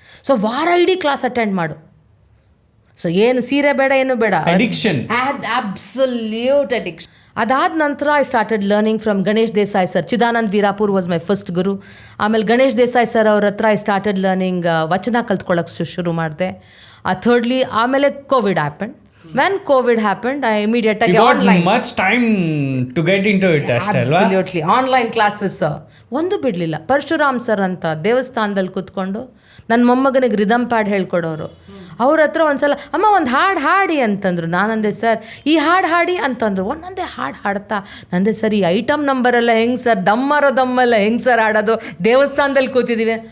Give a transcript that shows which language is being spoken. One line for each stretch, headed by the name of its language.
Kannada: So ವಾರ ಇಡೀ class attend ಮಾಡು. ಸೊ ಏನು ಸೀರೆ ಬೇಡ, ಏನು ಬೇಡ,
English: Addiction, absolute addiction.
Kannada: ಅದಾದ ನಂತರ
English: I started learning from Ganesh Desai sir. Chidanand Veerapur was my first guru.
Kannada: ಆಮೇಲೆ ಗಣೇಶ್ ದೇಸಾಯಿ ಸರ್ ಅವ್ರ ಹತ್ರ
English: I started learning
Kannada: ವಚನ ಕಲ್ತ್ಕೊಳ್ಳೋಕೆ ಶುರು ಮಾಡಿದೆ.
English: thirdly
Kannada: ಆಮೇಲೆ
English: COVID happen. When COVID happened, I immediately online. Much time to get into it, absolutely.
Kannada: Online classes ಒಂದು ಬಿಡಲಿಲ್ಲ. ಪರಶುರಾಮ್ ಸರ್ ಅಂತ ದೇವಸ್ಥಾನದಲ್ಲಿ ಕೂತ್ಕೊಂಡು ನನ್ನ ಮೊಮ್ಮಗನಿಗೆ ರಿದಮ್ ಪ್ಯಾಡ್ ಹೇಳ್ಕೊಡೋರು. ಅವ್ರ ಹತ್ರ ಒಂದ್ಸಲ, ಅಮ್ಮ ಒಂದು ಹಾಡು ಹಾಡಿ ಅಂತಂದರು. ನಾನಂದೆ, ಸರ್ ಈ ಹಾಡು ಹಾಡಿ ಅಂತಂದರು. ಒಂದೊಂದೇ ಹಾಡು ಹಾಡ್ತಾ ನಂದೆ, ಸರ್ ಈ ಐಟಮ್ ನಂಬರೆಲ್ಲ ಹೆಂಗೆ ಸರ್, ದಮ್ಮೆಲ್ಲ ಹೆಂಗೆ ಸರ್ ಹಾಡೋದು, ದೇವಸ್ಥಾನದಲ್ಲಿ ಕೂತಿದ್ದೀವಿ.